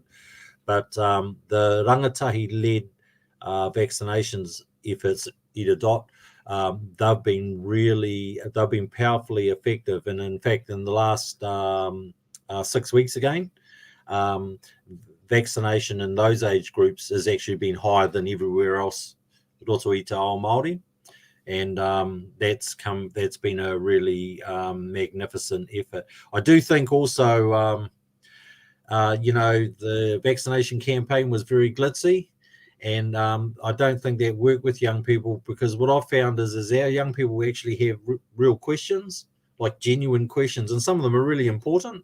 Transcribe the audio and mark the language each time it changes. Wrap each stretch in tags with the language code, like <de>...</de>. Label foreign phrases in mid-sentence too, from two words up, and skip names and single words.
<en>But the rangatahi-led vaccinations efforts, they've been powerfully effective, and in fact, in the last 6 weeks again, vaccination in those age groups has actually been higher than everywhere else,</en> <mi>roto i te ao Māori,</mi> <en>and that's been a really magnificent effort. I do think also, the vaccination campaign was very glitzy, and I don't think that worked with young people, because what I've found is our young people actually have real questions, like genuine questions, and some of them are really important.</en>